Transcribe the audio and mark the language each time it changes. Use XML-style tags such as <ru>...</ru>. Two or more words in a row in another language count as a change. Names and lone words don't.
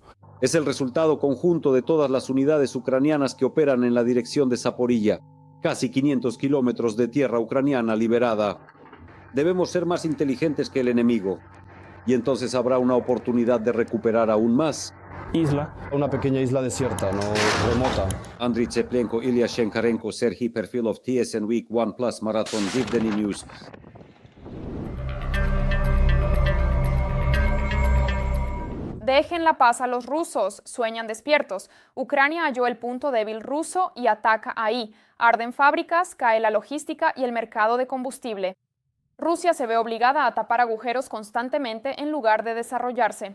<es>Es el resultado conjunto de todas las unidades ucranianas que operan en la dirección de Zaporilla. Casi 500 kilómetros de tierra ucraniana liberada. Debemos ser más inteligentes que el enemigo. Y entonces habrá una oportunidad de recuperar aún más. Isla. Una pequeña isla desierta, no remota. Andriy Tseplenko, Ilya Shenkarenko, Serhiy Perfilov, TSN Week 1 Plus Marathon, Zivdeny News. Dejen la paz a los rusos, sueñan despiertos. Ucrania halló el punto débil ruso y ataca ahí. Arden fábricas, cae la logística y el mercado de combustible. Rusia se ve obligada a tapar agujeros constantemente en lugar de desarrollarse.</es>